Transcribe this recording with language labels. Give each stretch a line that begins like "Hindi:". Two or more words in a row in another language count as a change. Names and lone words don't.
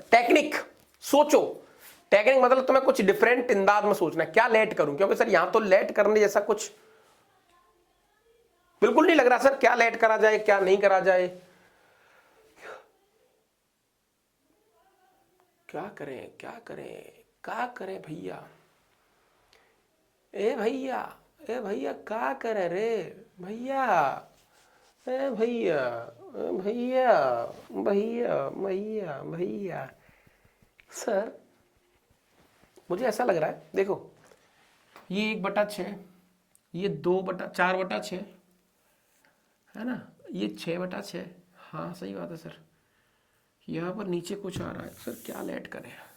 Hindi: टेक्निक सोचो, टेक्निक मतलब तुम्हें कुछ डिफरेंट अंदाज में सोचना है, क्या लेट करूं, क्योंकि सर यहां तो लेट करने जैसा कुछ बिल्कुल नहीं लग रहा सर, क्या लेट करा जाए क्या नहीं करा जाए, क्या करें क्या करें क्या करें भैया, ए भैया, ए भैया क्या करे रे भैया, ए भैया, भैया भैया भैया भैया। सर मुझे ऐसा लग रहा है, देखो ये 1/6, ये 2/4/6 है ना, ये 6/6, हाँ सही बात है सर। यहाँ पर नीचे कुछ आ रहा है सर, क्या लेट करें,